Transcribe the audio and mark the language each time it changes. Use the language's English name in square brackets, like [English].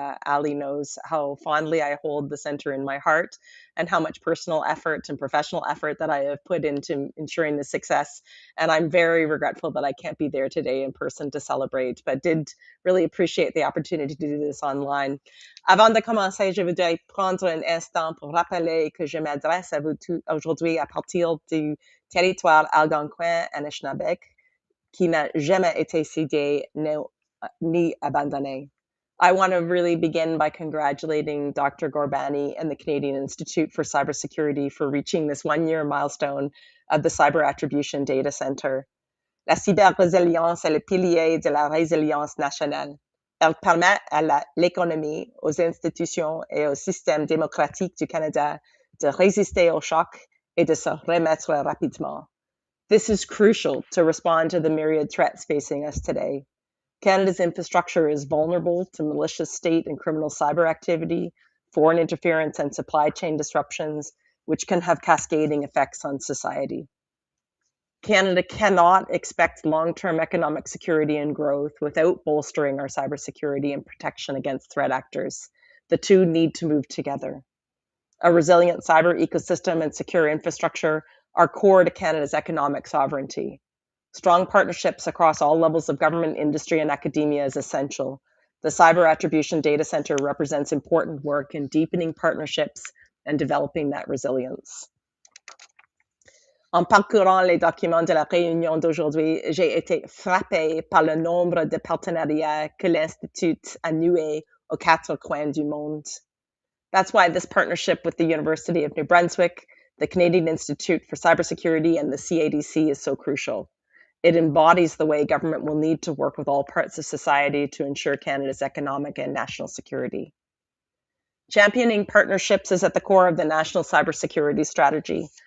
[English] Ali knows how fondly I hold the center in my heart and how much personal effort and professional effort that I have put into ensuring the success. And I'm very regretful that I can't be there today in person to celebrate, but did really appreciate the opportunity to do this online. [French] Avant de commencer, je voudrais prendre un instant pour rappeler que je m'adresse à vous tous aujourd'hui à partir du territoire algonquin Anishinaabe, qui n'a jamais été cédé ni abandonné. [English] I want to really begin by congratulating Dr. Gorbani and the Canadian Institute for Cybersecurity for reaching this one-year milestone of the Cyber Attribution Data Centre. [French] La cyber-résilience est le pilier de la résilience nationale. Elle permet à l'économie, aux institutions et au système démocratique du Canada de résister au choc et de se remettre rapidement. [English] This is crucial to respond to the myriad threats facing us today. Canada's infrastructure is vulnerable to malicious state and criminal cyber activity, foreign interference, and supply chain disruptions, which can have cascading effects on society. Canada cannot expect long-term economic security and growth without bolstering our cybersecurity and protection against threat actors. The two need to move together. A resilient cyber ecosystem and secure infrastructure are core to Canada's economic sovereignty. Strong partnerships across all levels of government, industry, and academia is essential. The Cyber Attribution Data Centre represents important work in deepening partnerships and developing that resilience. [French] En parcourant les documents de la réunion d'aujourd'hui, j'ai été frappée par le nombre de partenariats que l'Institut a noués aux quatre coins du monde. [English] That's why this partnership with the University of New Brunswick, the Canadian Institute for Cybersecurity, and the CADC is so crucial. It embodies the way government will need to work with all parts of society to ensure Canada's economic and national security. Championing partnerships is at the core of the National Cybersecurity Strategy.